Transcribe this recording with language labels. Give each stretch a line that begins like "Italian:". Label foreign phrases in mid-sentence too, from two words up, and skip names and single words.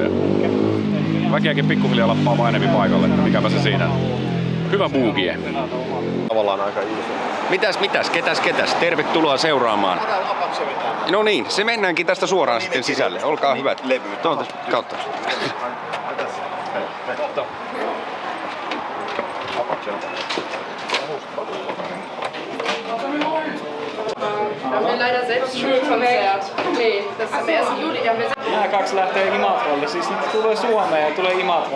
Finnish: Ja väkeäkin pikkuhiljaa lappaa vaan enemmän paikalle, että mikäpä se siinä. Hyvä boogie. Tavallaan aika iso. Mitäs, ketäs? Tervetuloa seuraamaan. No niin, se mennäänkin tästä suoraan sitten sisälle. Olkaa hyvät. Tuolta kautta.
German: Leider selbst Schulkonzert. Nee, das ist am 1. Juli.
Finnish: Nämä kaksi lähtee Imatralle, siis nyt tulee Suomeen ja tulee Imatralle.